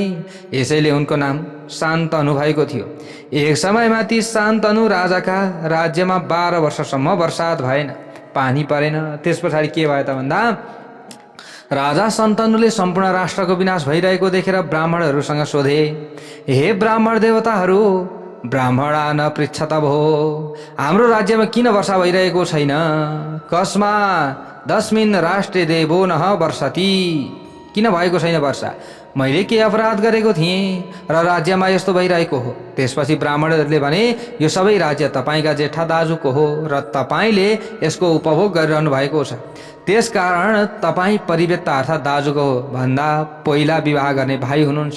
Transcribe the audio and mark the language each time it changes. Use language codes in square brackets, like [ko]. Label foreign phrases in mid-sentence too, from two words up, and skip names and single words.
[ne] यसैले उनको नाम शान्तनु भएको थियो। एक समयमा ती शान्तनु राजाका राज्यमा 12 वर्षसम्म वर्षात भएन, पानी परेन। त्यस पछाडि के भयो त भन्दा राजा शन्तनुले सम्पूर्ण राष्ट्रको विनाश भइरहेको देखेर ब्राह्मणहरूसँग सोधे, हे ब्राह्मण देवताहरू, [sa] ब्राह्मणा न पृच्छत भो, [ne] हाम्रो राज्यमा किन वर्षा भइरहेको छैन? [sa] कस्मा दस्मिन् राष्ट्रे देवो न वर्षति, [ne] किन भएको छैन वर्षा? मैले के अपराध गरेको थिएँ र राज्यमा यस्तो भइरहेको हो? त्यसपछि ब्राह्मणहरूले भने, यो सबै राज्य तपाईँका जेठा दाजुको हो र तपाईँले यसको उपभोग गरिरहनु भएको छ। त्यसकारण तपाईँ परिवेत्ता अर्थात् दाजुको भन्दा पहिला विवाह गर्ने भाइ हुनुहुन्छ।